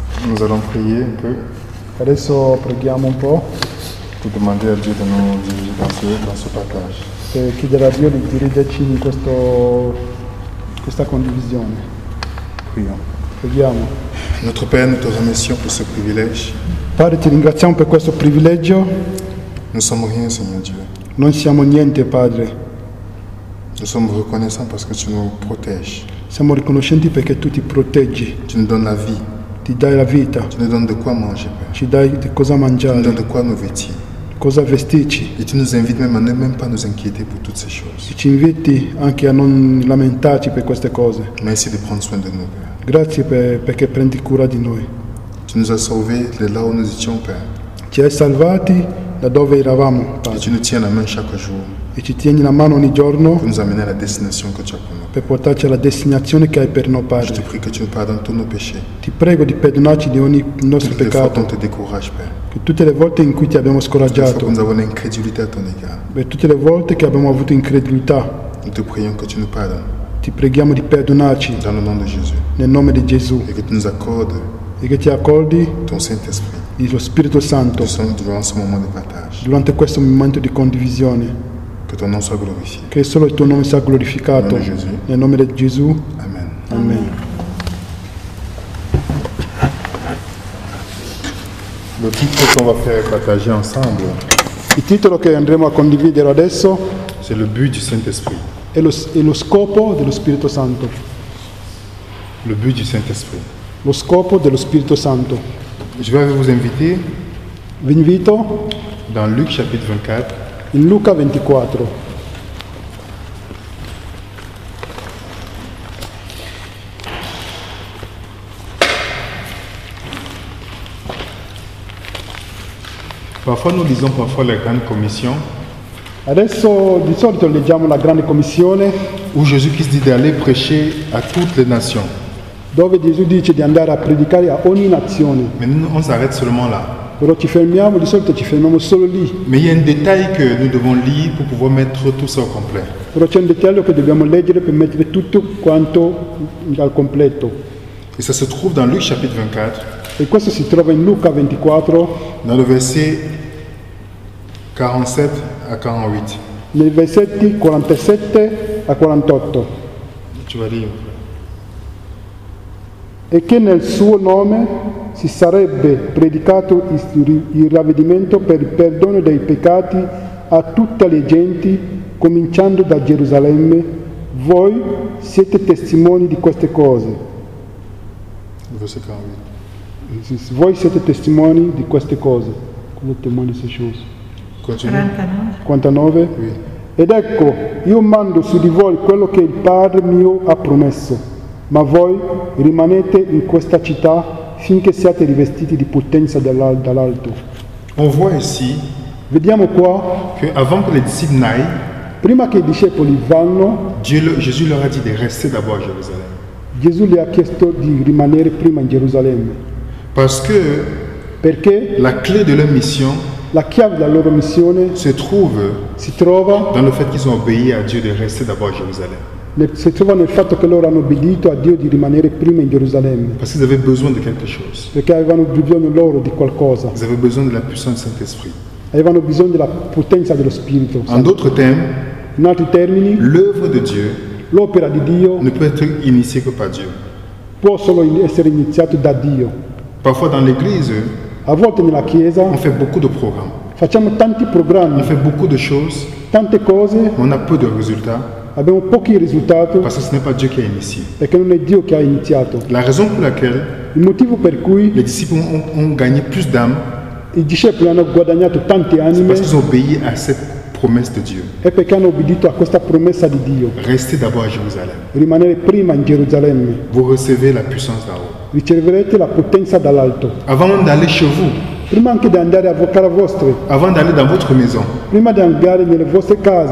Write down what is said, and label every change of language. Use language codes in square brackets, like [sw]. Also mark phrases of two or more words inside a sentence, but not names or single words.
[fr] Nous allons prier un peu [it] Adesso preghiamo un po' [fr] pour demander à Dieu de nous diriger dans ce partage. [it] per chiedere a Dio di dirigerci in questa condivisione. [fr] Prions. [it] Preghiamo. [fr] Notre Père, nous te remercions pour ce privilège. [it] Padre, ti ringraziamo per questo privilegio. [fr] Nous sommes rien, Seigneur Dieu. [it] Non siamo niente, Padre. [fr] Nous sommes reconnaissants parce que tu nous protèges. [it] Siamo riconoscenti perché tu ti proteggi, [fr] Tu nous donnes la vie. [it] ti dai la vita, [fr] Tu nous donnes de quoi manger, Père. [it] ci dai di cosa [fr] Tu nous [it] mangiare, [fr] donnes de quoi nous vêtir. [it] cosa vestirci. [fr] Et tu nous invites même à ne même pas nous inquiéter pour toutes ces choses. [it] E ci inviti anche a non lamentarci per queste cose. [fr] Merci de prendre soin de nous, Père. [it] Grazie perché prendi cura di noi. [fr] Tu nous as sauvés de là où nous étions, Père. [it] Ci hai salvati da dove eravamo, [fr] Et [it] Padre, [fr] tu nous tiens la main chaque jour [it] e ci tieni la mano ogni giorno [fr] pour nous amener à la destination que tu as pour nous. [it] per portarci alla destinazione che hai per noi, [fr] Je te [it] Padre. [fr] prie que tu nous pardonnes tous nos péchés. [it] Ti prego di perdonarci di ogni nostro [fr] Toutes les fois qu'on [it] peccato, [fr] te décourage, Père. [it] che tutte le volte in cui ti abbiamo [fr] Toutes les fois [it] scoraggiato, [fr] que nous avons l'incrédulité à ton égard. [it] per tutte le volte che abbiamo avuto incredulità, [fr] Nous te prions que tu nous pardonnes. [it] ti preghiamo di perdonarci [fr] Dans le nom de Jésus. [it] nel nome di Gesù [fr] Et que tu nous accordes [it] e che ti accordi [fr] ton Saint-Esprit [it] lo Spirito Santo [fr] durant ce moment de partage. [it] durante questo momento di condivisione, [fr] Que ton nom soit glorifié. [it] che solo il tuo nome sia glorificato. Nel nome di Gesù. Nel nome di Gesù. Amen. Amen. [fr] Le titre qu'on va faire partager ensemble, [it] Il titolo che andremo a condividere adesso [fr] c'est le but du Saint-Esprit. [it] è lo scopo dello Spirito Santo. [fr] Le but du Saint-Esprit. [it] Lo scopo dello Spirito Santo. [fr] Je vais vous inviter [it] Vi invito [fr] dans Luc chapitre 24 [it] in Luca 24. [fr] Parfois nous lisons parfois la Grande Commission [it] Adesso di solito leggiamo la Grande Commissione [fr] où Jésus-Christ dit d'aller prêcher à toutes les nations. [it] dove Gesù dice di andare a predicare a ogni nazione. [fr] Mais nous, on s'arrête seulement là. [it] Però di solito ci fermiamo solo lì. [fr] Mais il y a un détail que nous devons lire pour pouvoir mettre tout ça au complet. [it] Però c'è un dettaglio che dobbiamo leggere per mettere tutto quanto al completo. [fr] Et ça se trouve dans Luc chapitre 24, [it] E questo si trova in Luca 24, [fr] dans le verset 47 à 48. [it] nei versetti 47 a 48. [fr] Tu vas lire. [it] E che nel suo nome si sarebbe predicato il ravvedimento per il perdono dei peccati a tutte le genti, cominciando da Gerusalemme. Voi siete testimoni di queste cose. [fr] Verset 48. [it] Voi siete testimoni di queste cose. Cosa testimoni queste cose? [fr] Continue. 59. Oui. [it] Ed ecco, io mando su di voi quello che il Padre mio ha promesso, ma voi rimanete in questa città finché siate rivestiti di potenza dall'alto. [fr] On voit ici [it] Vediamo qua, [fr] que avant que les disciples n'aillent, [it] prima che i discepoli vanno, [fr] Jésus leur a dit de rester d'abord à Jérusalem. [it] Gesù gli ha chiesto di rimanere prima in Gerusalemme, [fr] Parce que [it] perché [fr] la clé de leur mission [it] la chiave della loro missione [fr] se trouve [it] si trova [fr] dans le fait qu'ils ont obéi à Dieu de rester d'abord à Jérusalem. [it] nel fatto che loro hanno obbedito a Dio di rimanere prima in Gerusalemme, [fr] Parce qu'ils avaient besoin de quelque chose. [it] perché avevano bisogno loro di qualcosa, [fr] Ils avaient besoin de la puissance du Saint-Esprit. [it] avevano bisogno della potenza dello Spirito [fr] En [it] Santo. [fr] d'autres termes, [it] In altri termini, [fr] l'œuvre de Dieu [it] l'opera di Dio [fr] ne peut être initiée que par Dieu. [it] può solo essere iniziata da Dio. [fr] Parfois dans l'église, [it] A volte nella Chiesa [fr] on fait beaucoup de programmes, [it] facciamo tanti [fr] on [it] programmi, [fr] fait beaucoup de choses, [it] tante cose, [fr] mais on a peu de résultats [it] abbiamo pochi risultati [fr] parce que ce n'est pas Dieu qui a initié. [it] perché non è Dio che ha iniziato. [fr] La raison pour laquelle [it] Il motivo per cui [fr] les disciples ont gagné plus d'âmes, [it] i discepoli hanno guadagnato tante [fr] c'est [it] anime [fr] parce qu'ils ont obéi à cette promesse de Dieu. [it] è perché hanno obbedito a questa promessa di Dio, [fr] Restez d'abord à Jérusalem. [it] rimanere prima in Gerusalemme. [fr] Vous recevez la puissance d'en haut. [it] Riceverete la potenza dall'alto. [fr] Avant même d'aller chez vous, [it] Prima anche di andare a casa vostra, [fr] avant d'aller dans votre maison, [it] prima di andare nelle vostre case,